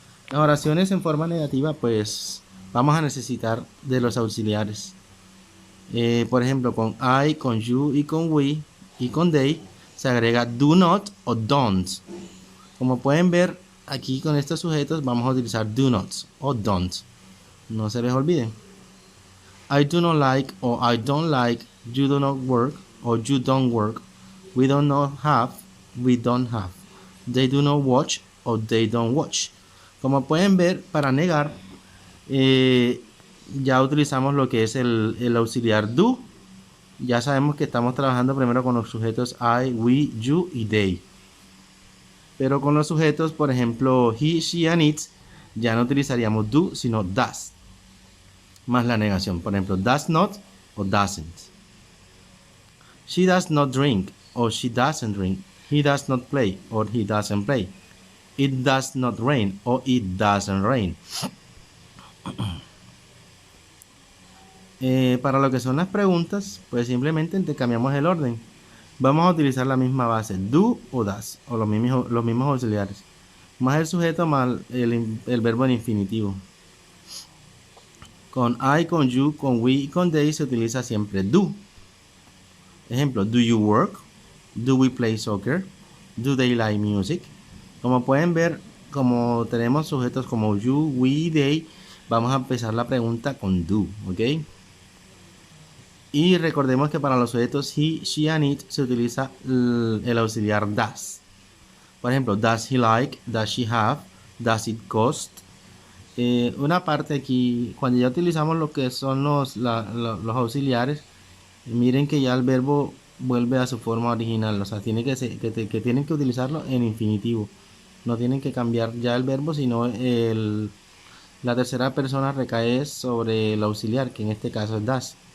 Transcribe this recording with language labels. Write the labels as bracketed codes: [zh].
[es] Las oraciones en forma negativa, pues vamos a necesitar de los auxiliares. Por ejemplo, con I, con you y con we y con they se agrega do not o don't. Como pueden ver aquí con estos sujetos vamos a utilizar do not o don't. No se les olviden. [en] I do not like o I don't like, you do not work o you don't work, we do not have, we don't have, they do not watch o they don't watch. [es] Como pueden ver, para negar ya utilizamos lo que es el auxiliar do. Ya sabemos que estamos trabajando primero con los sujetos I, we, you y they. Pero con los sujetos, por ejemplo, he, she and it, ya no utilizaríamos do, sino does. Más la negación, por ejemplo, does not o doesn't. [en] She does not drink or she doesn't drink. He does not play or he doesn't play. It does not rain or it doesn't rain. [es] Para lo que son las preguntas, pues simplemente intercambiamos el orden. Vamos a utilizar la misma base, do o does, o los mismos auxiliares. Más el sujeto más el verbo en infinitivo. Con I, con you, con we y con they se utiliza siempre do. Ejemplo, [en] do you work? Do we play soccer? Do they like music? [es] Como pueden ver, como tenemos sujetos como you, we, they, vamos a empezar la pregunta con do, ¿ok? Y recordemos que para los sujetos he, she and it se utiliza el auxiliar does. Por ejemplo, [en] does he like, does she have, does it cost. [es] Una parte aquí, cuando ya utilizamos lo que son los auxiliares, miren que ya el verbo vuelve a su forma original, o sea, tienen que utilizarlo en infinitivo. No tienen que cambiar ya el verbo, sino la tercera persona recae sobre el auxiliar, que en este caso es does.